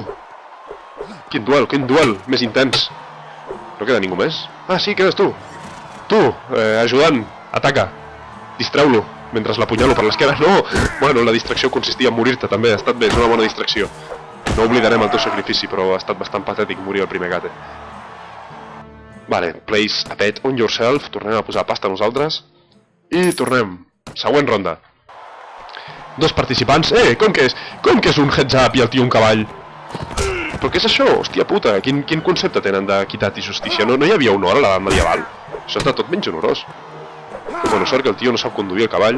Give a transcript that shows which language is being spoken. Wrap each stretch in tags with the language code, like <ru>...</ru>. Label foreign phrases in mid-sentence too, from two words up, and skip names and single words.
<ca>Quin duel més intens. No queda ningú més? Ah, sí, quedes tu. Tu, ajudant, ataca. Distreu-lo, mentre l'apunyalo per l'esquerra. No! Bueno, la distracció consistia en morir-te també, ha estat bé, és una bona distracció. No oblidarem el teu sacrifici, però ha estat bastant patètic morir el primer gate. Vale,</ca> <en>place a bet on yourself,</en> <ca>tornem a posar pasta nosaltres. I tornem. Següent ronda. Dos participants. Com que és un</ca> <en>heads up</en> <ca>i el tio un cavall? Però què és això? Hòstia puta, quin concepte tenen d'equitat i justícia? No hi havia honor a l'edat medieval? Això està tot menys honorós. Però bueno, sort que el tio no sap conduir el cavall.</ca>